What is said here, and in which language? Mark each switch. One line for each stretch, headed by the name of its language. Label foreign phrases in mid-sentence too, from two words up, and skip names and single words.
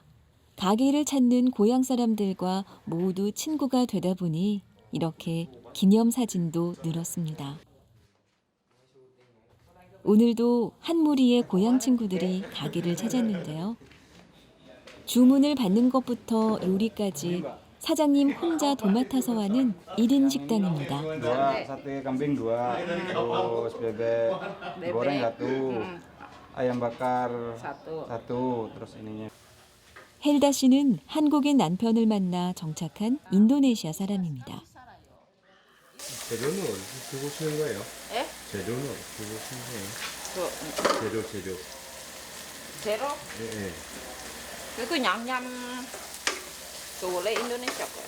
Korean: 가게를 찾는 고향 사람들과 모두 친구가 되다 보니 이렇게 기념사진도 늘었습니다. 오늘도 한 무리의 고향 친구들이 가게를 찾았는데요. 주문을 받는 것부터 요리까지 사장님 혼자 도맡아서 하는 1인 식당입니다.
Indonesian: Sate kambing 2, terus bebek goreng 1, ayam bakar 1, terus ininya.
Korean: 헬다 씨는 한국인 남편을 만나 정착한 인도네시아 사람입니다. 재료는 어디서 구우시는 거예요? 예? 재료는 어디서 구우시는 거예요? 재료. 제로? 예. 그 냠냠 그 원래 인도네시아 거예요.